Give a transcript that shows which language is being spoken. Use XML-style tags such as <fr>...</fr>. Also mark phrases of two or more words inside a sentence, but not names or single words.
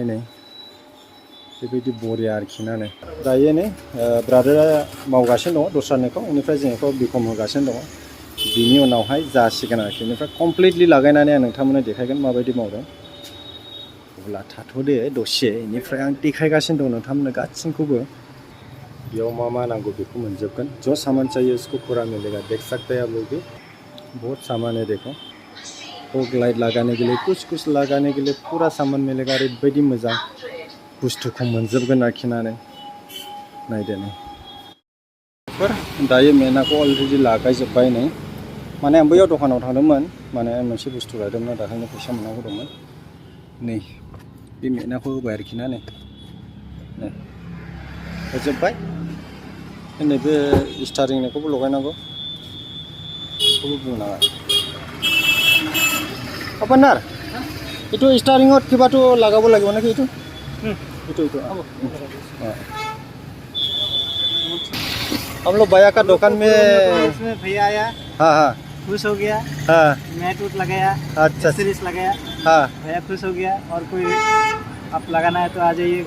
<brx>नै बेबायदि बरिया आरोखि ना। नै दायो नै ब्रादारा मावगासिनो दङ दस्रानिखौ। बेनिफ्राय जों बेखौ बिकम होगासिनो दङ। बिनि उनावहाय जासिगोन आरोखि। बेनिफ्राय कमप्लिटलि लागायनानै आं नोंथांमोननो देखायगोन माबायदि मावदों। अब्ला थाथ'दे दसे, बेनिफ्राय आं देखायगासिनो दं नोंथांमोननो गासिनखौबो। बेयाव मा नांगौ बेखौ मोनजोबगोन।</brx> <hi>जो सामान चाहिए उसको पूरा मिलेगा। देख सकते हैं आप लोग भी, बहुत सामान है। देखो फॉग लाइट लगाने के लिए, कुछ लगाने के लिए पूरा सामान मिलेगा।</hi> <brx>ओरैबायदि मोजां बुस्थुखौ मोनजोबगोन आरोखि ना। नायदो नै दायो मेनाखौ अलरेडि लागायजोब्बाय। नै माने आं बैयाव दखानाव थांदोंमोन, माने मोनसे बुस्थु लायदोंमोन, दाखालिनो फैसा मोननांगौ दंमोन। नै बे मेनाखौ होबाय आरोखि ना। नै होजोब्बाय। नैबे स्टारिंनिखौबो लगायनांगौ, बेखौबो बुंनाङा।</brx> <as>আপোনাৰ ইটো ষ্টাৰিংত কিবাটো লগাব লাগিব নেকি?</as> <hi>itu हम लोग भैया का दुकान में भैया आया, हाँ खुश हो गया। हाँ मैट उट लगाया, अच्छा सीरीज लगाया। हाँ भैया खुश हो गया। और कोई आप लगाना है तो आ जाइएगा।</hi>